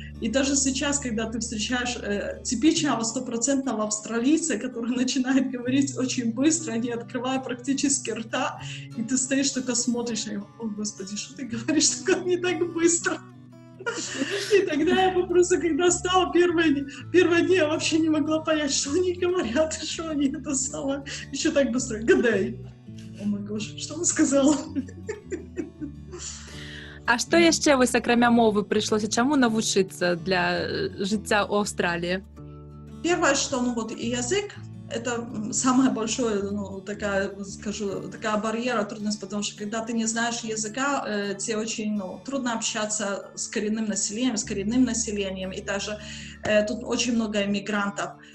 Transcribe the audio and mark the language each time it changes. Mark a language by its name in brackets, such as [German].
[Russian] И даже сейчас, когда ты встречаешь типичного 100% австралийца, который начинает говорить очень быстро, не открывая практически рта, и ты стоишь только смотришь, и о, Господи, что ты говоришь, только не так быстро. И тогда я просто, когда стала первые дни, я вообще не могла понять, что они говорят, и что они это самое, еще так быстро. [English] Good day. [Russian] О мой боже, что он сказал? [Belarusian] А што яшчэ вось акрамя мовы прыйшлося чаму навучыцца для жыцця ў Австраліі? [Russian] Первое, что, и язык, это самая большая, такая барьера, трудность, потому что когда ты не знаешь языка, тебе очень, трудно общаться с коренным населением, и даже тут очень много иммигрантов.